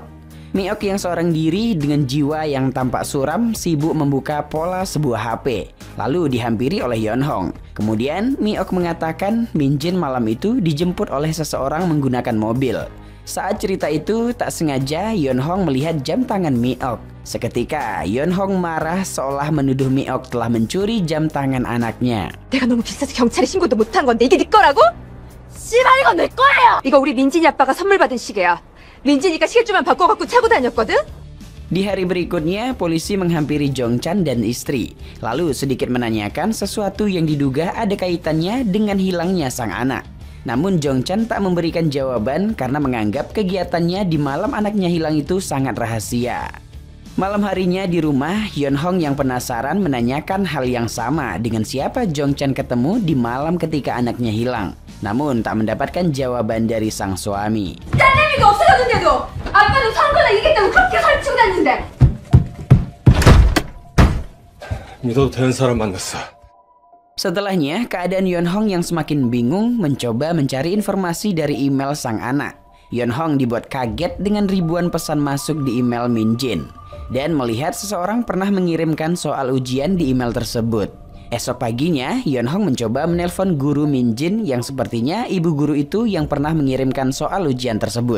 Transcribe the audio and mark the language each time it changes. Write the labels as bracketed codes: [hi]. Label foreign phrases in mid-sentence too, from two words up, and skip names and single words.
[id] Mi-ok yang seorang diri dengan jiwa yang tampak suram sibuk membuka pola sebuah HP, lalu dihampiri oleh Yeon-hong. Kemudian Mi-ok mengatakan Min-jin malam itu dijemput oleh seseorang menggunakan mobil. Saat cerita itu, tak sengaja Yeon-hong melihat jam tangan Mi-ok. Seketika, Yeon-hong marah seolah menuduh Mi-ok telah mencuri jam tangan anaknya. [ko] 내가 너무 비싸서 경찰에 신고도 못한 건데 이게 네 거라고? 씨발, 이건 내 거예요! 이거 우리 민진이 아빠가 선물 받은 시계야. 민진이가 시계줄만 바꿔갖고 차고 다녔거든? [id] Di hari berikutnya, polisi menghampiri Jong-chan dan istri, lalu sedikit menanyakan sesuatu yang diduga ada kaitannya dengan hilangnya sang anak. Namun Jong-chan tak memberikan jawaban karena menganggap kegiatannya di malam anaknya hilang itu sangat rahasia. Malam harinya di rumah, Yeon-hong yang penasaran menanyakan hal yang sama dengan siapa Jong-chan ketemu di malam ketika anaknya hilang. Namun tak mendapatkan jawaban dari sang suami. [ko] 딴내미가 없어졌는데도 아빠는 선거나 이기겠다고 그렇게 설치고 다니는데. 믿어도 되는 사람 만났어. [id] Setelahnya, keadaan Yeon-hong yang semakin bingung mencoba mencari informasi dari email sang anak. Yeon-hong dibuat kaget dengan ribuan pesan masuk di email Min-jin dan melihat seseorang pernah mengirimkan soal ujian di email tersebut. Esok paginya, Yeon-hong mencoba menelpon guru Min-jin yang sepertinya ibu guru itu yang pernah mengirimkan soal ujian tersebut.